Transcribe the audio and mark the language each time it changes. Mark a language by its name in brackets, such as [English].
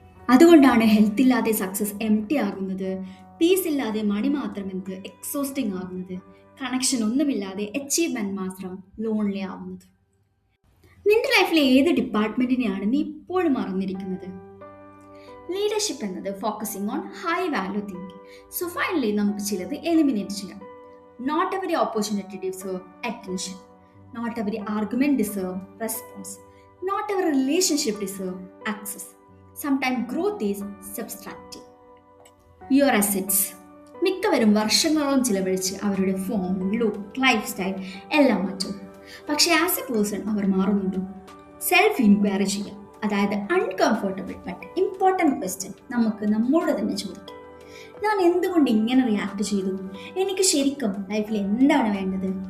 [Malayalam] അതുകൊണ്ടാണ് ഹെൽത്ത് ഇല്ലാതെ success empty ആകുന്നത്, പീസ് ഇല്ലാതെ മണി മാത്രം എന്നത് എക്സോസ്റ്റിംഗ് ആകുന്നത്, കണക്ഷൻ ഒന്നുമില്ലാതെ അച്ചീവ്മെന്റ് മാത്രം ലോൺലി ആവുന്നത്. നിന്റെ ലൈഫിലെ ഏത് ഡിപ്പാർട്ട്മെന്റിനെയാണ് നീ ഇപ്പോഴും മറന്നിരിക്കുന്നത്? [English] Leadership എന്നത് focusing on high value thinking. So finally [Malayalam] നമുക്ക് ചിലത് [English] Eliminate ചെയ്യാം. Not every opportunity deserve attention. Not every argument deserves response. Not every relationship deserves access. Sometimes growth is subtractive. Your assets. [Malayalam] മിക്കവരും വർഷങ്ങളോളം ചിലവഴിച്ച് അവരുടെ ഫോം, ലുക്ക്, ലൈഫ് സ്റ്റൈൽ എല്ലാം മാറ്റും. പക്ഷേ [English] as a person [Malayalam] our മാറുന്നുണ്ടോ? Self inquiry ചെയ്യാം. അതായത് [English] uncomfortable but important question [Malayalam] നമുക്ക് നമ്മോട് തന്നെ ചോദിക്കാം. ഞാൻ എന്തുകൊണ്ട് ഇങ്ങനെ റിയാക്ട് ചെയ്തു? എനിക്ക് ശരിക്കും ലൈഫിൽ എന്താണ് വേണ്ടത്?